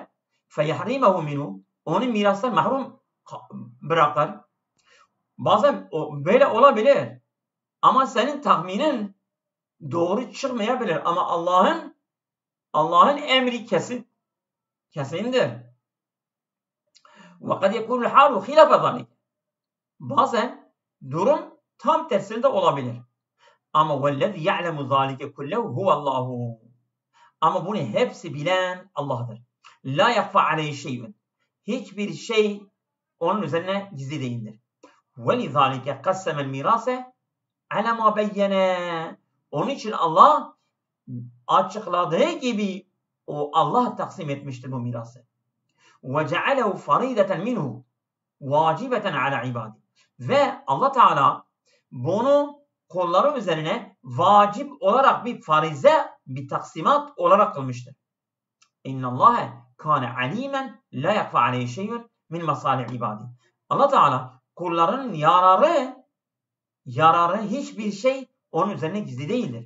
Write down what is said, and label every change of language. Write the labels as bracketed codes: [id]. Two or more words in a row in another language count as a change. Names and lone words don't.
[ar] فيحرمه منه. [tr] Onu mirastan mahrum bırakır. Bazen böyle olabilir. Ama senin tahminin doğru çıkmayabilir. Ama Allah'ın emri kesindir. [ar] وَقَدْ يَكُونُ الْحَالُ خِلَافَ ذَلِكَ. [tr] Bazen durum tam tersinde olabilir. [ar] Ama وَالَّذِي يَعْلَمُ ذَلِكَ كُلَّهُ هُوَ اللّٰهُ. [tr] Ama bunu hepsi bilen Allah'dır. [ar] لَا يَخْفَ عَلَيْهِ شَيْءٌ. [tr] Hiçbir şey onun üzerine gizli değildir. [ar] وَلِذَٰلِكَ قَسَّمَ الْمِيرَاسَ عَلَى مَا بَيَّنَا. [tr] Onun için Allah açıkladığı gibi Allah taksim etmiştir bu mirası. [ar] وَجَعَلَهُ فَرِيدَةً مِنْهُ وَاجِبَةً عَلَى عِبَادِهِ. [tr] Ve Allah Teala bunu kulları üzerine vacip olarak bir farize, bir taksimat olarak kılmıştır. [ar] إن الله كان عليما لا يخفى عليه شيء من مصالح عباده. [tr] Allah Teala kullarının yararı hiçbir şey onun üzerine gizli değildir.